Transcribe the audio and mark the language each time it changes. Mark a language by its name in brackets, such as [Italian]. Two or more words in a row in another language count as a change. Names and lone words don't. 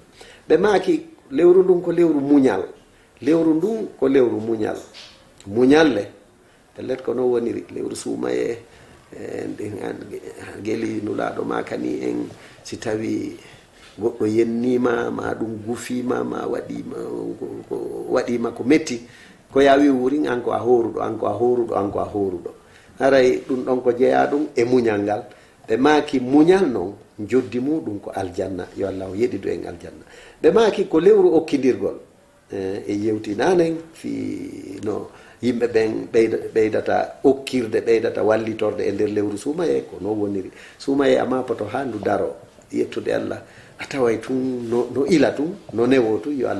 [Fula] ɓe maaki lewru ndun ko lewru muñal, lewru ndun ko lewru muñalle pellet ko no woniri lewru suumaye geli nulaɗo makani en si tawi goɗɗo yennima ma ɗum gufima ma waɗima ko metti ko yawi wurin an ko a horuɗo an ko a horuɗo an ko a horuɗo haray ɗum ɗon ko jeeya ɗum e muñal ngal ɓe maaki muñal noon joddi muɗum ko aljanna yo Allah yeɗidu en aljanna ɓe maaki ko lewru okkidirgol e yewtinanen fi no yimɓe ɓen ɓeydata okkirde ɓeydata wallitorde e nder lewru suumaye ko no woniri suumaye ama poto ha ndu daro yettude Allah a taway tun no ila tun no newo tun yo